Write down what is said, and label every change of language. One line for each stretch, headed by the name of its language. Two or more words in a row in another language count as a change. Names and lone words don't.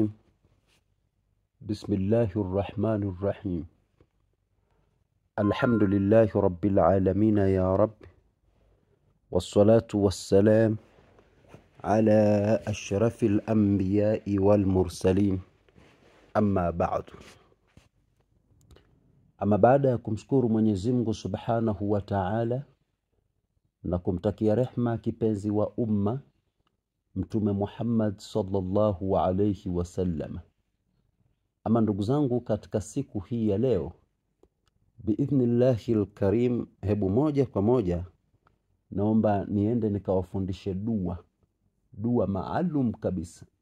Arabic: بسم الله الرحمن الرحيم. الحمد لله رب العالمين يا رب، والصلاة والسلام على أشرف الأنبياء والمرسلين، أما بعد.
Swahili: baada ya kumshukuru Mwenyezi Mungu
Arabic: سبحانه وتعالى
Swahili: na kumtakia rehma kipenzi wa umma Mtume Muhammad
Arabic: صلى الله عليه وسلم.
Swahili: Ama ndugu zangu, katika siku hii ya leo
Arabic: بإذن الله الكريم,
Swahili: hebu moja kwa moja naomba niende nikawafundishe dua maalum kabisa.